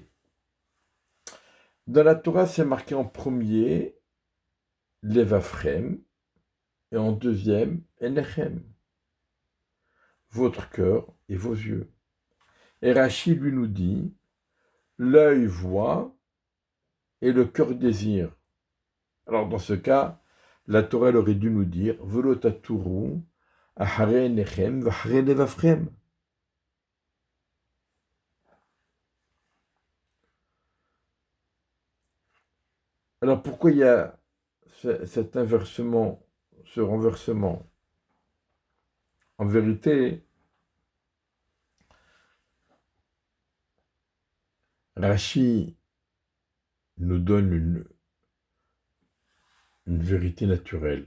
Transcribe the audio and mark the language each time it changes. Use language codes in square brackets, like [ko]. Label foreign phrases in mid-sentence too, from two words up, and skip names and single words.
[fr] Dans la Torah, c'est marqué en premier, levafrem, et en deuxième, enechem, votre cœur et vos yeux. Et Rashi lui nous dit, l'œil voit et le cœur désire. Alors dans ce cas, la Torah aurait dû nous dire, [he] ולא תתורו, אחרי עיניכם, ואחרי לבבכם. [fr] Alors pourquoi il y a cet inversement, ce renversement? En vérité, Rashi nous donne une vérité naturelle.